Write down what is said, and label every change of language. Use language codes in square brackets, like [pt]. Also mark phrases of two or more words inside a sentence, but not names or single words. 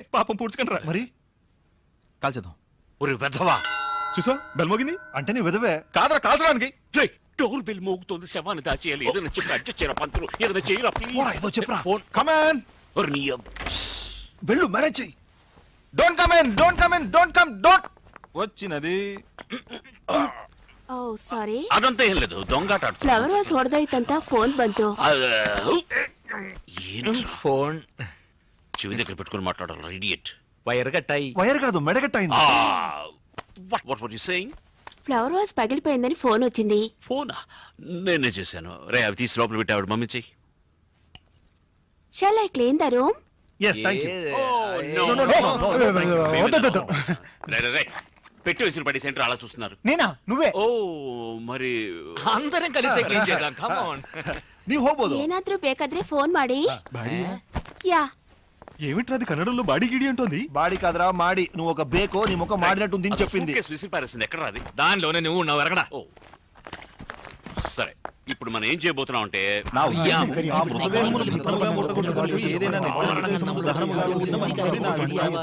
[te] పాపం పూడ్చుకుంటారా మరి కాల్చేద్దాం. ఒరే వెధవా. చూసా బెల్ మోగింది. అంటే నీ విధవే. కాదరా కాల్చడానికి. రేయ్, డోర్ బెల్ మోగుతోంది. శవాన్ని దాచేయాలి. ఏదైనా చెప్పి అడ్జస్ట్ చేయరా పంతులు. ఏదైనా చేయరా పోరా, ఏదో ప్లీజ్. చెప్పురా. ఫోన్. కమాన్. ఒరే నీ వెళ్ళు, మ్యారేజ్ చెయ్యి. [en] don't come in, don't come in, don't come, don't. [te] వచ్చినది. [kn] ಓ ಸಾರಿ, [te] అదంతా ఏం లేదు. దొంగాట ఆడుతున్నా. [en] flower vase [kn] ಹೊಡೆದೋಯ್ತಂತ ಫೋನ್ ಬಂತು. [te] ఏంట్రా? ఫోన్ చెవి దగ్గర పెట్టుకుని మాట్లాడాలి. ఇడియట్. వైర్ కట్టాయి. వైర్ కాదు, మెడగట్టయింది. [en] what what you saying? flower vase [te] పగిలిపోయిందని ఫోన్ వచ్చింది. ఫోనా? నేనే చేశాను. రే, అవి తీసి లోపల పెట్టి ఆవిడ మమ్మీ చెయ్యి. [en] shall I clean the room? yes, thank you. No, no, no, no, [te] వద్దు. రే, పెట్టి విసిరి పడి సెంటర్ అలా చూస్తున్నారు. నేనా? నువ్వే? ఓ మరి అందరం కలిసి క్లీన్ చేద్దాం. [en] come on. [kn] ನೀವು ಹೋಗ್ಬೋದು. ಏನಾದ್ರೂ ಬೇಕಾದ್ರೆ ಫೋನ್ ಮಾಡಿ. [te] యా. ఏమిట్రా అది కన్నడంలో బాడీ గిడి అంటోంది. బాడీ కాదురా, మాడి. నువ్వు ఒక బేకో నీ ముఖం మాడినట్టుంది అని చెప్పింది. సూట్కేస్ విసిరి పారేసింది. ఎక్కడ రాది? దానిలోనే నువ్వు ఉన్నావు. ఎరగడా. ఓ సరే, ఇప్పుడు మనం ఏం చేయబోతున్నాం అంటే నా ఉయ్యాము. ఆ మృతదేహమును భద్రముగా ముట్టగొట్టుటకు ఏదైనా నిర్జన ప్రదేశములో దహనముగా ఉంచిన మంచిదని నా అభిప్రాయం.